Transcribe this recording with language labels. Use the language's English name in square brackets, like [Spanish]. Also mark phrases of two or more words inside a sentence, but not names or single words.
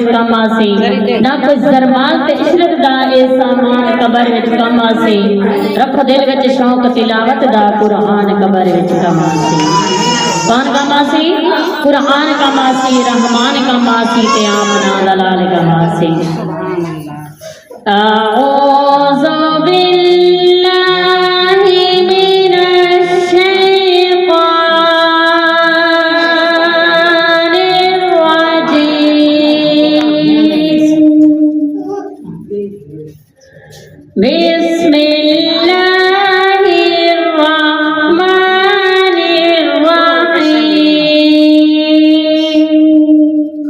[Punjabi] ਕੰਮ ਆਸੀ ਨਾ ਕੋਈ ਜ਼ਰਮਾਲ ਤੇ ਇਸ਼ਰਤ ਦਾ ਏ ਸਾਮਾਨ ਕਬਰ ਵਿਚ ਕੰਮ ਆਸੀ ਰੱਖ ਦਿਲ ਵਿਚ ਸ਼ੌਕ ਤਿਲਾਵਤ ਦਾ ਕੁਰਾਨ ਕਬਰ ਵਿਚ ਕੰਮ ਆਸੀ ਕੌਣ ਕੰਮ ਆਸੀ ਕੁਰਾਨ ਕੰਮ ਆਸੀ ਰਹਿਮਾਨ ਕੰਮ ਆਸੀ ਤੇ ਆਪ ਨਾ ਦਲਾਲ ਕੰਮ ਆਸੀ [Arabic] أعوذ بالله من الشيطان الرجيم بسم الله الرحمن الرحيم